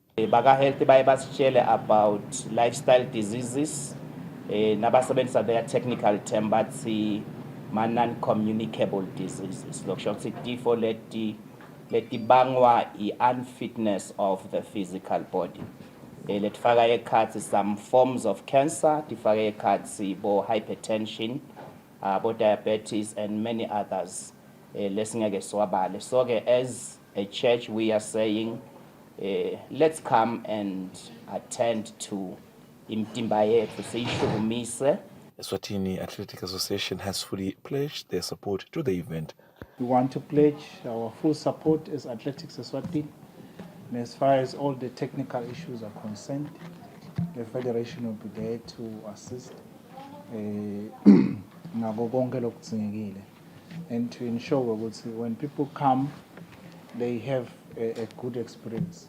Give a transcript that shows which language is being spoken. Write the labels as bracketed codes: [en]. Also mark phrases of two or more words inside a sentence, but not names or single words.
[en] About lifestyle diseases, nabasebenzisa their technical term bathi non-communicable diseases. Letibangwa unfitness of the physical body. [ss] Letfaka ekhathi [en] some forms of cancer, [ss] tifaka ekhathi bo [en] hypertension, bo diabetes and many others. [ss] Lesingeke swabale. [en] So as a church we are saying, let's come and attend to [ss] imtimba yethu siyishukumise. [en] Eswatini Athletic Association has fully pledged their support to the event. We want to pledge our full support as Athletics Eswatini. And as far as all the technical issues are concerned, the Federation will be there to assist and to ensure that when people come, they have a good experience.